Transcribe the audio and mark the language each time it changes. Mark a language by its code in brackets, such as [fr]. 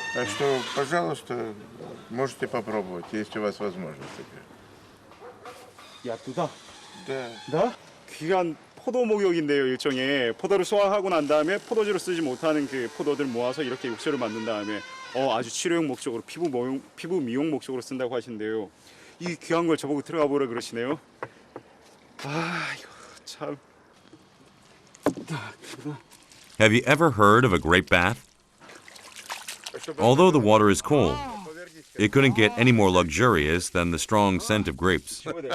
[ru] Так что, пожалуйста, можете попробовать, есть у вас возможность. [ko] 야, 두다. [ru] Да. [ko] 나? 귀한 포도 목욕인데요, 일종의. 포도를 수확하고 난 다음에 포도주로 쓰지 못하는 그 포도들 모아서 이렇게 욕조를 만든 다음에 아주 치료용 목적으로 피부 미용 목적으로 쓴다고 하신대요. 이 귀한 걸 저보고 들어가 보라 그러시네요. 아, 이거 참. [en] Have you ever heard of a grape bath? Although the water is cold, it couldn't get any more luxurious than the strong scent of grapes.